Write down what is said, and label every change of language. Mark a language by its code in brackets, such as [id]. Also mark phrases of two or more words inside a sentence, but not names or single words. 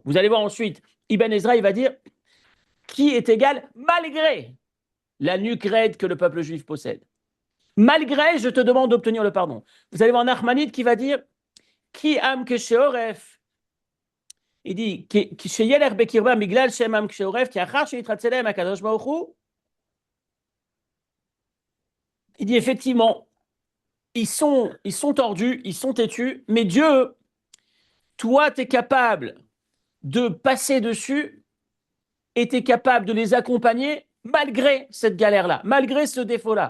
[fr] Vous allez voir ensuite, Ibn Ezra, il va dire qui est égal malgré la nuque raide que le peuple juif possède. Malgré, je te demande d'obtenir le pardon. Vous allez voir Nachmanide qui va dire qui [he] עם קשה עורף. [fr] Il dit [he] כשילך בקרבם בגלל שהם עם קשי עורף, כי אחר שיתרצה להם הקדוש ברוך הוא. [fr] Il dit effectivement, ils sont tordus, ils sont têtus, mais Dieu, toi, tu es capable de passer dessus et tu es capable de les accompagner malgré cette galère-là, malgré ce défaut-là.